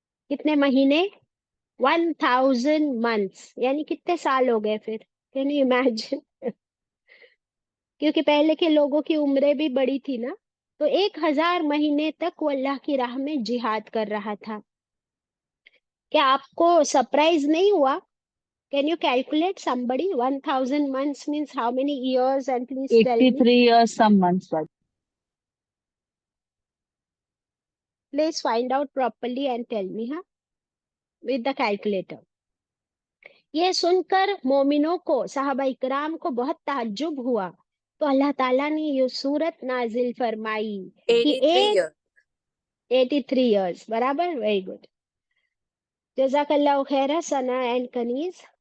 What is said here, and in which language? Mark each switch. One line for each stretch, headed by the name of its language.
Urdu: کتنے مہینے؟ 1000 months، یعنی کتنے سال ہو گئے پھر؟
English: Can you imagine?
Urdu: کیونکہ پہلے کے لوگوں کی عمریں بھی بڑی تھی نا، تو 1000 مہینے تک وہ اللہ کی راہ میں جہاد کر رہا تھا۔ کیا آپ کو سرپرائز نہیں ہوا؟
English: Can you calculate somebody? 1000 months means how many years? And please tell me. 83 years, some months back. Please find out properly and tell me, huh? With the calculator.
Urdu: یہ سن کر مومنوں کو، صحابہ اکرام کو بہت تعجب ہوا، تو اللہ تعالیٰ نے یہ صورت نازل فرمائی کہ
English: 83 years.
Urdu: 83 years برابر.
English: very good,
Urdu: جزاک اللہ خیر ثنا اینڈ کنیز.